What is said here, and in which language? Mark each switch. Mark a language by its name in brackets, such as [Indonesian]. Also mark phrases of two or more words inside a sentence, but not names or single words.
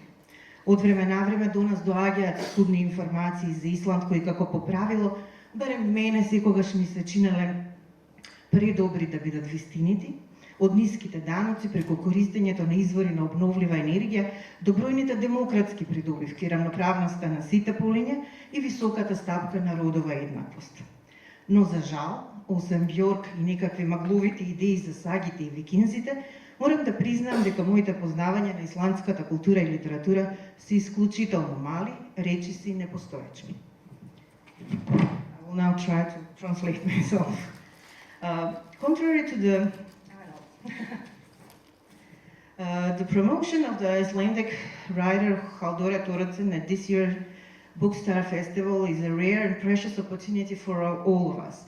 [Macedonian] Од време на време до нас доаѓаат скудни информации за Исланд, кои како по правило, барем мене секогаш ми се чинеле предобри да бидат вистинити, од ниските даноци преку користењето на извори на обновлива енергија до бројните демократски придобивки, рамноправноста на сите полиња и високата стапка на родова еднаквост. Но за жал, освен Бјорк и некакви магловити идеи за сагите и викинзите, морам да признаам дека моите познавања на исландската култура и литература се исклучително мали, речиси и непостоечни. [English] I will now try to translate myself. Contrary to the promotion of the Icelandic writer Halldóra Thoroddsen at this year's Bookstar Festival is a rare and precious opportunity for all of us.